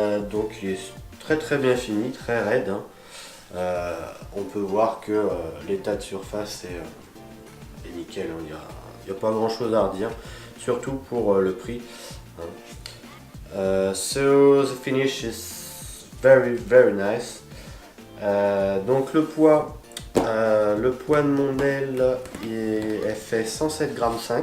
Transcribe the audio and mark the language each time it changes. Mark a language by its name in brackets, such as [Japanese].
[French] Donc il est très bien fini, très raide. On peut voir que l'état de surface est nickel. Il n'y a pas grand chose à redire, surtout pour le prix. [English] So the finish is very nice. [French] Donc le poids de mon aile elle fait 107,5 grammes.